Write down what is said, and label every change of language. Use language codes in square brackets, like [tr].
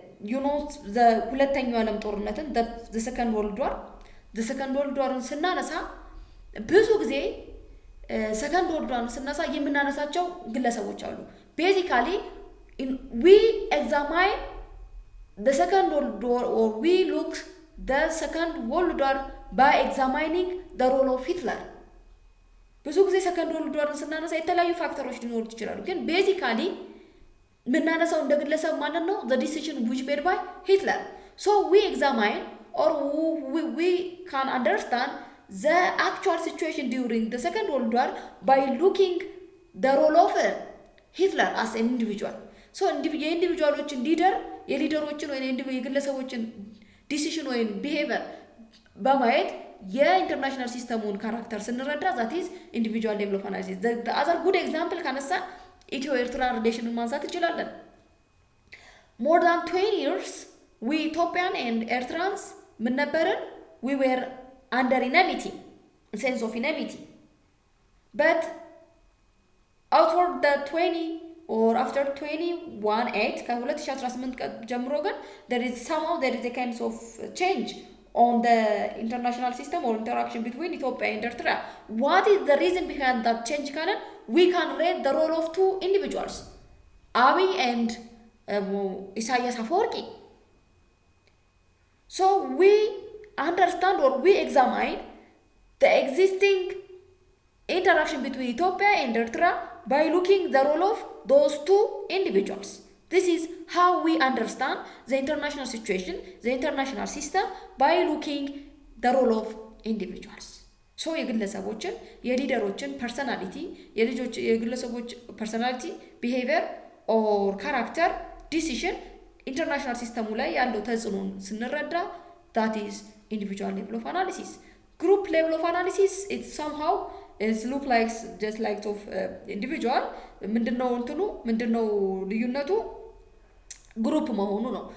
[en] you know the [am] ሁለተኛው ዓለም ጦርነትን [en] the second world warን ስናነሳ ብዙ ጊዜ second world warን ስናነሳ [am] የምናነሳቸው ግለሰቦች አሉ። [en] basically we examine the second world war or we look the second world war by examining the role of Hitler. [am] ብዙ ጊዜ second world war ስናነሳ የተለያዩ ፋክተሮች ሊኖሩ ይችላሉ፣ ግን basically ምናነሳው እንደ ግለሰብ ማለት ነው [en] the decision which made by Hitler. So we examine or we can understand the actual situation during the second world war by looking the role of Hitler as an individual. [am] So የኢንዲቪጁዋሎችን የሊደሮችን ወይ የግለሰቦችን ዲሲሽን ወይ ቢሄቪየር በማየት የኢንተርናሽናል ሲስተሙን ካራክተር ስንረዳ [en] that is individual level of analysis. The other good example [am] ካነሳ ኢትዮ ኤርትራ ሪሌሽንን ማንሳት እንችላለን። [en] more than 20 years we Ethiopian and Eritreans [am] ምን ነበርን? [en] we were under enmity, sense of enmity, but after the 20 or after 21/8 [am] ከ2018 ጀምሮ ግን [en] there is a kind of change on the international system or interaction between Ethiopia and Eritrea. What is the reason behind that change? We can read the role of 2 individuals, Abiy and ኢሳያስ አፈወርቂ So we understand or we examine the existing interaction between Ethiopia and Eritrea by looking the role of those two individuals. This is how we understand the international situation, the international system, by looking the role of individuals. [am] So የግለሰቦችን የሊደሮችን ፐርሰናሊቲ የግለሰቦች ፐርሰናሊቲ ቢሄቪየር ኦር ካራክተር ዲሲሽን ኢንተርናሽናል ሲስተሙ ላይ ያለው ተጽዕኖን ስንረዳ [en] that is individual level of analysis. Group level of analysis, it somehow is look like just like of individual [am] ምንድነው እንትኑ ምንድነው ልዩነቱ [en] group መሆኑ ነው.